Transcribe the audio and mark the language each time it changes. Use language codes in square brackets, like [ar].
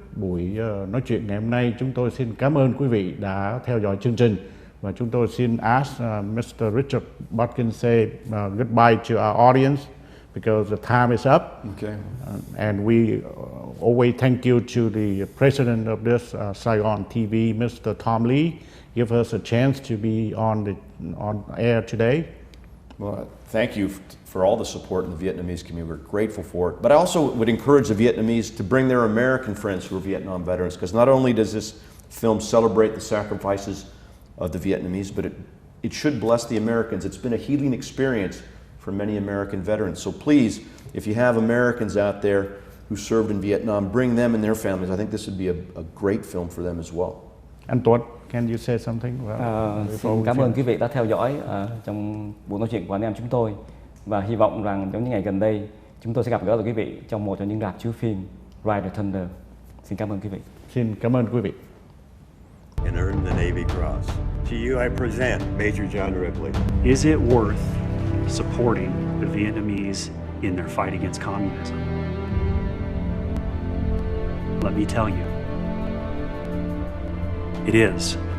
[vi] buổi nói chuyện ngày hôm nay. Chúng tôi xin cảm ơn quý vị đã theo dõi chương trình, và chúng tôi xin [en] ask Mr. Richard Botkin say goodbye to our audience because the time is up. Okay. And we always thank you to the president of this Saigon TV, Mr. Tom Lee, give us a chance to be on air today. Well, thank you for all the support in the Vietnamese community. We're grateful for it. But I also would encourage the Vietnamese to bring their American friends who are Vietnam veterans, because not only does this film celebrate the sacrifices of the Vietnamese, but it should bless the Americans. It's been a healing experience for many American veterans. So please, if you have Americans out there who served in Vietnam, bring them and their families. I think this would be a great film for them as well. Anh Tuấn, can you say something? [vi] Xin cảm ơn quý vị đã theo dõi trong buổi nói chuyện của anh em chúng tôi, và hy vọng rằng trong những ngày gần đây chúng tôi sẽ gặp gỡ được quý vị trong một trong những rạp chiếu phim Ride the Thunder. Xin cảm ơn quý vị. Xin cảm ơn quý vị. [en] And earned the Navy Cross. To you I present Major John Ripley. Is it worth supporting the Vietnamese in their fight against communism? Let me tell you, it is.